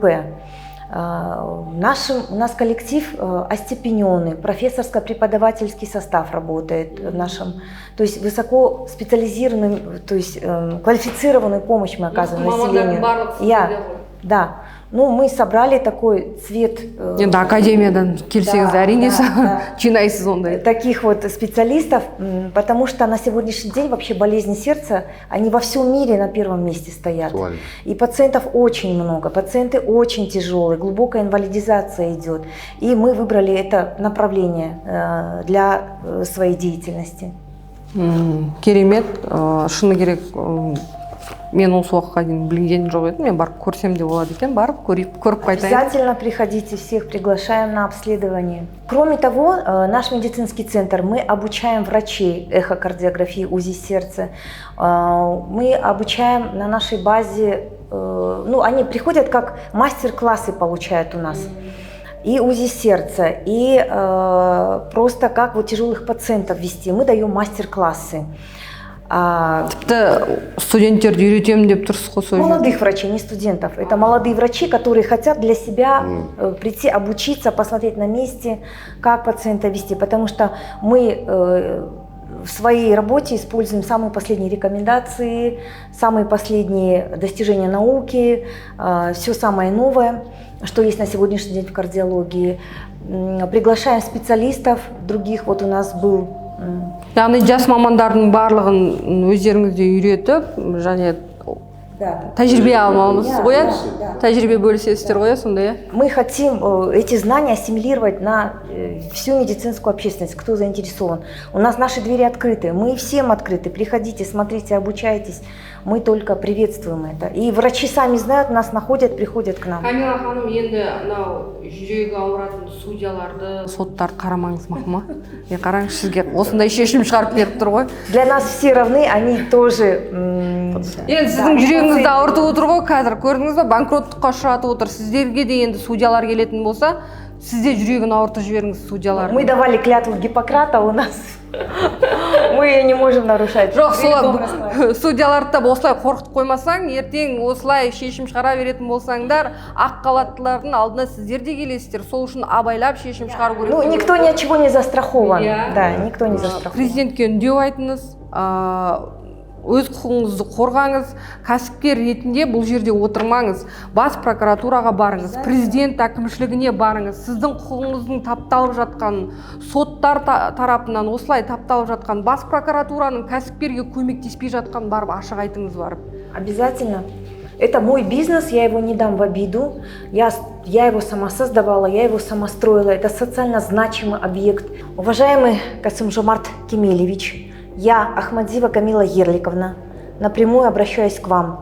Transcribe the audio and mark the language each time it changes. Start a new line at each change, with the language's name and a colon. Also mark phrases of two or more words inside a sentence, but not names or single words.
Russian: У нас коллектив остепененный, профессорско-преподавательский состав работает в нашем, то есть высоко специализированный, то есть квалифицированную помощь мы оказываем населению. Да. Ну, мы собрали такой цвет.
Kazakh: Енді академиядан келсеңіз әрине жинайсыз ондай.
Russian: Таких вот специалистов, потому что на сегодняшний день вообще болезни сердца, они во всем мире на первом месте стоят. И пациентов очень много, пациенты очень тяжелые, глубокая инвалидизация идет. И мы выбрали это направление для своей деятельности.
Kazakh: Керемет, шыны керек. Мен осы уақытқа дейін білген жоқ едім, мен барып көрсем де болады екен, барып көріп қайтайын.
Russian: Обязательно приходите, всех приглашаем на обследование. Кроме того, наш медицинский центр, мы обучаем врачей эхокардиографии, УЗИ сердца. Мы обучаем на нашей базе, они приходят как мастер-классы получают у нас. И УЗИ сердца, и просто как вот тяжелых пациентов вести. Мы даем мастер-классы.
Kazakh: Тіпті студенттерді үйретемін деп тұрсыз ғой сол жерде.
Russian: Молодых врачей, не студентов. Это молодые врачи, которые хотят для себя прийти, обучиться, посмотреть на месте, как пациента вести. Потому что мы в своей работе используем самые последние рекомендации, самые последние достижения науки, все самое новое, что есть на сегодняшний день в кардиологии. Приглашаем специалистов других. Вот у нас был...
Kazakh: Яғни жас мамандардың барлығын өздеріңізде үйретіп, және тәжірибе алмауымыз ғой, тәжірибе бөлісесіздер ғой, сондай.
Russian: Мы хотим эти знания ассимилировать на всю медицинскую общественность, кто заинтересован. У нас наши двери открыты, мы всем открыты. Приходите, смотрите, обучайтесь. Мы только приветствуем это. И врачи сами знают, нас находят, приходят к нам.
Kazakh: Камила ханым, енді жүрегі ауыратын судьяларды, соттарды қарамаңыз мақма. Қараңыз, сізге осындай шешім шығарып беріп тұр ғой.
Russian: Для нас все равны, они тоже...
Kazakh: Енді сіздің жүрегіңізді ауыртып отыр ғой, қазір көрдіңіз бе, банкроттыққа ұшыратып отыр. Сіздерге де енді судьялар келетін болса, сізде жүрегін ауыртып жіберіңіз судьялар.
Russian: Мы давали клятву Гиппократа, у нас мы ее не можем нарушать.
Kazakh: Жоқ, солай судьяларды да осылай қорқытып қоймасаң, ертең осылай шешім шығара беретін болсаңдар, ақ халаттылардың алдына сіздер де келесіздер. Сол үшін абайлап шешім шығару керек.
Russian: Ну, никто ни от чего не застрахован. Да, никто не застрахован.
Kazakh: Президентке үндеу айтыңыз, өз құқығыңызды қорғаңыз, кәсіпкер ретінде бұл жерде отырмаңыз, бас прокуратураға барыңыз, президент әкімшілігіне барыңыз, сіздің құқығыңыздың тапталып жатқан, соттар тарапынан осылай тапталып жатқан, бас прокуратураның кәсіпкерге көмектеспей жатқан барып ашық айтыңыз барып.
Russian: Обязательно. Это мой бизнес, я его не дам в обиду. Я его сама создавала, я его сама строила. Это социально значимый объект. Уважаемый Касым-Жомарт Кемелевич, я, Ахмадзиева Камила Ерликовна, напрямую обращаюсь к вам